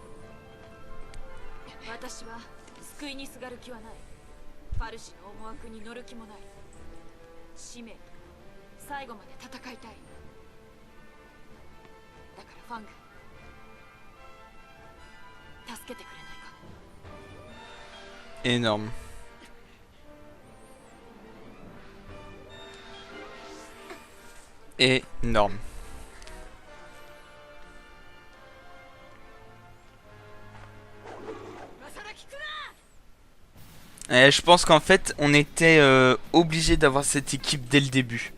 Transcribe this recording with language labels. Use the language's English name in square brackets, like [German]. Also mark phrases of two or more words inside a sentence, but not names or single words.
[Japanese] 私は救いにすがる気はない。ファルシの思惑に乗る気もない。使命、最後まで戦いたい。だからファング、助けてくれないか。 [French] Énorme. Énorme. Je pense qu'en fait, on était obligé d'avoir cette équipe dès le début.